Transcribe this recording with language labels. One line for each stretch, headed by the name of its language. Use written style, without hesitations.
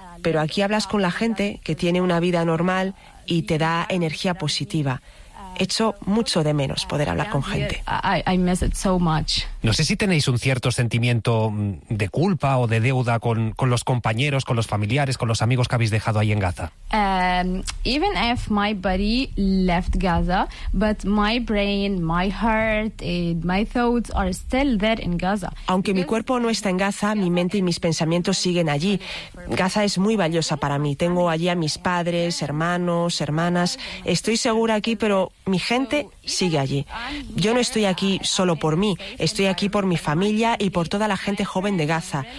Spanish: Pero aquí hablas con la gente que tiene una vida normal y te da energía positiva. Echo mucho de menos poder hablar con gente.
English: I miss it so much.
Spanish: No sé si tenéis un cierto sentimiento de culpa o de deuda con los compañeros, con los familiares, con los amigos que habéis dejado ahí en Gaza.
English: Even if my body left Gaza, but my brain, my heart, and my thoughts are still there in Gaza.
Spanish: Aunque mi cuerpo no está en Gaza, mi mente y mis pensamientos siguen allí. Gaza es muy valiosa para mí. Tengo allí a mis padres, hermanos, hermanas. Estoy segura aquí, pero mi gente sigue allí. Yo no estoy aquí solo por mí, estoy aquí por mi familia y por toda la gente joven de Gaza.